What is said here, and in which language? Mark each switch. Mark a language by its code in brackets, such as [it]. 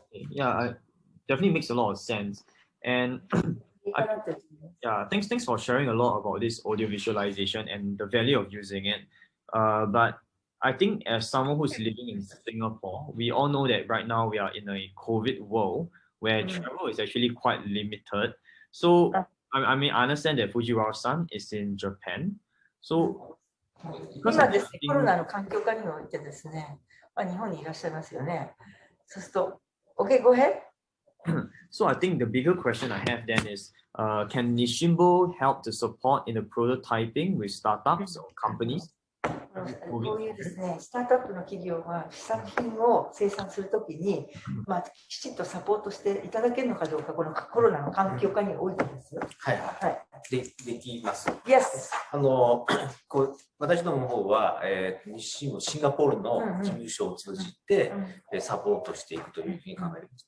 [en] Yeah, definitely makes a lot of sense. And yeah, thanks for sharing a lot about this audio visualization and the value of using it. But I think as someone who's living in Singapore, we all know that right now we are in a COVID world where travel is actually quite limited. So I mean, I understand that Fujiwara-san is in Japan. So [ja] 今ですね、コロナの環境下においてですね、日本にいらっしゃいますよね。そうすると、 [en] Okay, go ahead. So I think the bigger question I have then is, can Nisshinbo help to support in the prototyping with startups or companies? [ja] こういうですね、スタートアップの企業が試作品を生産するときに、きちっとサポートしていただけるのかどうか、このコロナの環境下においてですよ。はいはい。できます。 [en] Yes. [ja] 私どもの方は、シンガポールの事務所を通じて、サポートしていくというふうに考えています。